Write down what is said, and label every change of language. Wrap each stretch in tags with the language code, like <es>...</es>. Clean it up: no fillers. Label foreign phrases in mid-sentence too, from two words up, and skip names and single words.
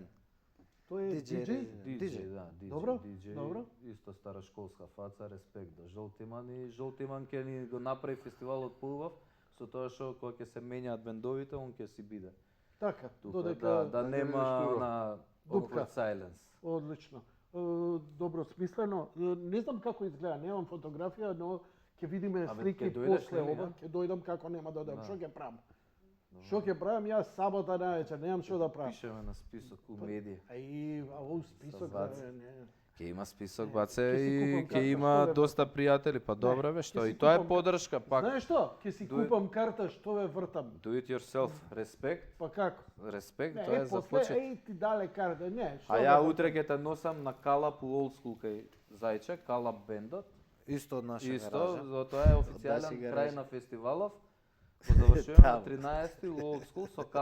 <mk>тој е DJ диџеј? Диџеј, да, диџеј. Добро, диџеј, добро. Исто стара школска фаца, респект до Жолтиман и Жолтиман ќе ни го направи фестивалот поубав, со тоа што кога ќе се менјаат бендовите, он ќе си биде. Така, Тука, додека... да не нема штура. на Дупка.</mk> <en>awkward silence.</en> <mk>Одлично. Добро смислено. Не знам како изгледа, немам фотографија, но ќе видиме Абе, слики ќе дојдеш, после нели, ова. да? Ќе дојдам како нема да одам. Да. Што ќе правам? Што ќе правам? Јас сабота највечер, немам што да правам. Пишеме на список у медија. А овој список Ваца. не. Ќе има список, Не, баце, ќе си и купам ќе карта, има што бе, доста пријатели, па добро бе, ќе што си и тоа е купам поддршка, пак Знаеш што? Ќе си</mk> <en>Do it.</en> <mk>купам карта, што ве вртам.</mk> <en>do it yourself,</en> <mk>респект, Па како? респект, Не, тоа е за после, почет. ти дале карта, не. што А ве ја вртам? утре ќе те носам на Калап у Old School кај Зајче, Калап бендот. Исто од наша Исто, гаража. затоа е Од официјален наши крај гаражи. на фестивалов. Го завршуваме на Таму. 13-ти у Old School со Калап.</mk>